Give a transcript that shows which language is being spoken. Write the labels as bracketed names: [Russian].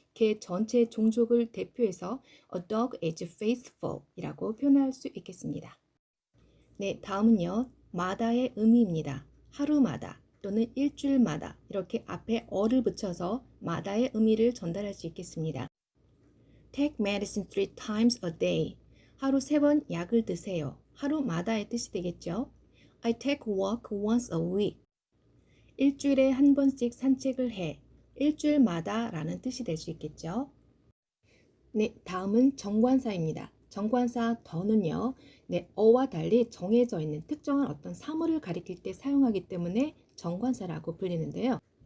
[Korean] 개 전체의 종족을 대표해서 [English] a dog is faithful [Korean] 이라고 표현할 수 있겠습니다. 네, 다음은요. 마다의 의미입니다. 하루마다 또는 일주일마다 이렇게 앞에 어를 붙여서 마다의 의미를 전달할 수 있겠습니다. [English] Take medicine 3 times a day. [Korean] 하루 3번 약을 드세요. 하루마다의 뜻이 되겠죠. [English] I take a walk once a week. [Korean] 일주일에 한 번씩 산책을 해. 일주일마다 라는 뜻이 될 수 있겠죠. 네, 다음은 정관사입니다. 정관사 더는요, 네, 어와 달리 정해져 있는 특정한 어떤 사물을 가리킬 때 사용하기 때문에 정관사라고 불리는데요.